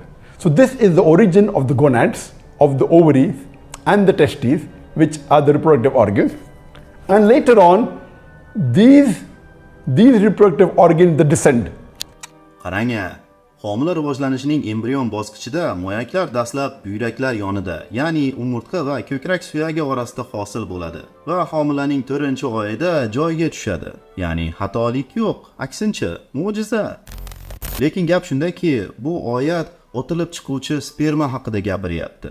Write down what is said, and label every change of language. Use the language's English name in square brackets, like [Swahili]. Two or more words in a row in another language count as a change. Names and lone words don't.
[English] So this is the origin of the gonads, of the ovaries and the testes, which are the reproductive organs. And later on, these reproductive organs, they descend. [Uzbek] Qarang-a, homila rivojlanishining embrion bosqichida moyaklar dastlab buyraklar yonida, ya'ni umurtqa va ko'krak suyagi orasida hosil bo'ladi va homilaning 4-oyida joyiga tushadi. Ya'ni xatolik yo'q, aksincha, mo'jiza. Lekin gap shundaki, bu oyat otilib chiquvchi sperma haqida gapiryapti.